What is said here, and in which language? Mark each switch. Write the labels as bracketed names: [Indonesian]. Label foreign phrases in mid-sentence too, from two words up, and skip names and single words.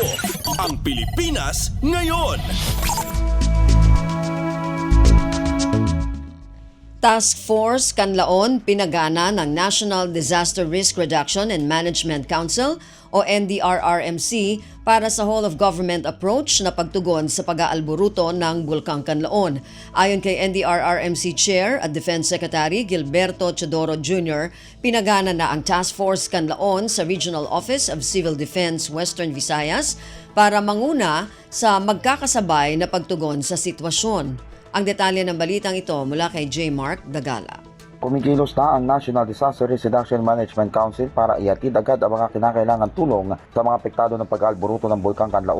[Filipino] Ang Pilipinas ngayon. Task Force Kanlaon pinagana ng National Disaster Risk Reduction and Management Council o NDRRMC para sa [English] whole-of-government approach [Filipino] na pagtugon sa pag-aalboruto ng Bulkang Kanlaon. Ayon kay NDRRMC Chair at Defense Secretary Gilberto Teodoro Jr., pinagana na ang Task Force Kanlaon sa Regional Office of Civil Defense Western Visayas para manguna sa magkakasabay na pagtugon sa sitwasyon. Ang detalye ng balitang ito mula kay J. Mark Dagala. Kumikilos na ang National Disaster Risk Reduction Management Council para ihatid agad ang mga kinakailangan tulong sa mga apektado ng pag-aalboruto ng Bulkang Kanlaon.